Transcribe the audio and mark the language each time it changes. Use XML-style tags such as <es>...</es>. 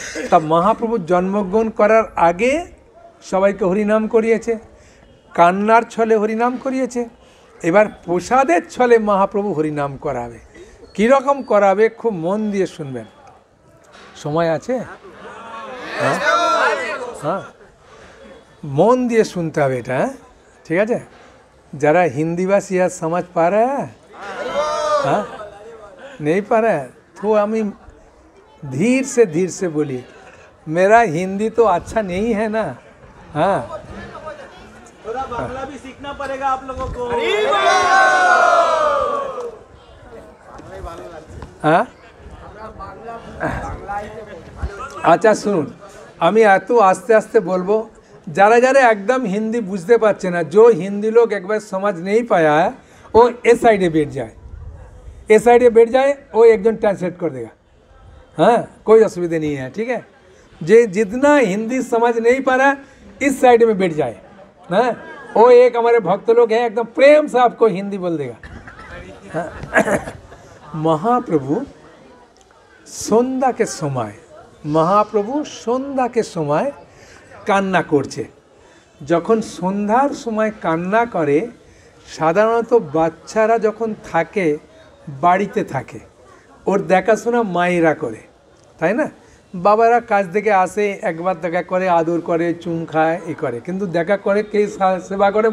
<bn>তা মহাপ্রভু জন্মগ্রহণ করার আগে সবাইকে হরিনাম করিয়েছে, কান্নার ছলে হরিনাম করিয়েছে। এবার প্রসাদের ছলে মহাপ্রভু হরিনাম করাবে। কীরকম করাবে খুব মন দিয়ে শুনবেন। সময় আছে? হ্যাঁ হ্যাঁ, মন দিয়ে শুনতে হবে এটা, হ্যাঁ ঠিক আছে।</bn> <hi>जरा हिंदी भाषी आज समझ पा रहा है? हाँ नहीं पा रहा है तो हमें धीर से बोलिए। मेरा हिंदी तो अच्छा नहीं है ना। हाँ थोड़ा बांग्ला भी सीखना पड़ेगा आप लोगों को। हाँ अच्छा सुन,</hi> <bn>আমি এত আস্তে আস্তে বলবো, যারা যারা একদম হিন্দি বুঝতে পারছে না,</bn> <hi>जो हिंदी लोग एक बार समझ नहीं पाया है वो इस साइडे बैठ जाए, इस साइडे बैठ जाए, वो एक जन ट्रांसलेट कर देगा। हाँ कोई असुविधा नहीं है, ठीक है। जे जितना हिंदी समझ नहीं पा रहा इस साइड में बैठ जाए। हाँ वो एक हमारे भक्त लोग हैं एकदम प्रेम से आपको हिंदी बोल देगा। हाँ महाप्रभु सन्ध्या के समय, महाप्रभु सन्ध्या के समय</hi> <bn>কান্না করছে। যখন সন্ধ্যার সময় কান্না করে, সাধারণত বাচ্চারা যখন থাকে বাড়িতে থাকে, ওর দেখাশোনা মায়েরা করে, তাই না? বাবারা কাজ থেকে আসে, একবার দেখা করে, আদর করে, চুম খায়, এ করে, কিন্তু দেখা করে কে সেবা করে?</bn>